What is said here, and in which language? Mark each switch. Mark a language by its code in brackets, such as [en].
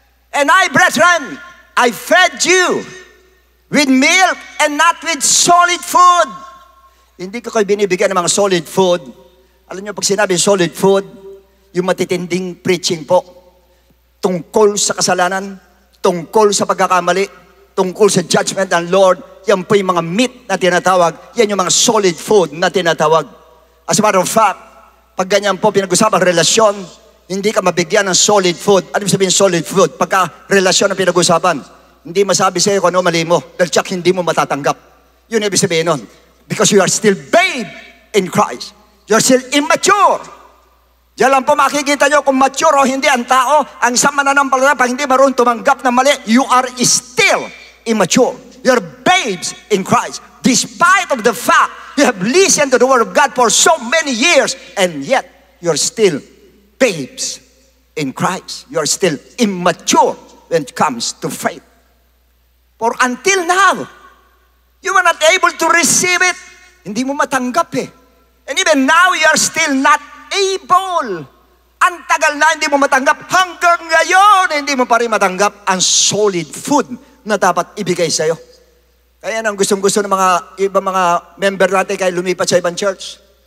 [en] And I, brethren, I fed you with milk and not with solid food. [tl] Hindi ko kayo binibigyan ng mga solid food. Alam niyo, pag sinabi solid food, yung matitinding preaching po, tungkol sa kasalanan, tungkol sa pagkakamali, tungkol sa judgment ng Lord, yan po yung mga meat na tinatawag, yan yung mga solid food na tinatawag. [en] As a matter of fact, [tl] pag ganyan po pinag-usapang relasyon, hindi ka mabigyan ng solid food. Ano sabihin solid food? Pagka relasyon ang pinag-usapan, hindi masabi sa'yo kung ano mali mo, dahil tsak hindi mo matatanggap. Yun ibig sabihin nun. [en] Because you are still babe in Christ. You are still immature. [tl] Diyan lang po makikita nyo kung mature o hindi ang tao. Ang isang mananampalataya, pag hindi marunong tumanggap ng mali, [en] you are still immature. You are babes in Christ. Despite of the fact you have listened to the Word of God for so many years, and yet you are still babes in Christ. You are still immature when it comes to faith. For until now, you were not able to receive it. [tl] Hindi mo matanggap eh. [en] And even now, you are still not able. [tl] Ang tagal na hindi mo matanggap. Hanggang ngayon, hindi mo pa rin matanggap ang solid food na dapat ibigay sa'yo. Kaya nang gustong-gusto ng mga ibang mga member natin kaya lumipat sa ibang church.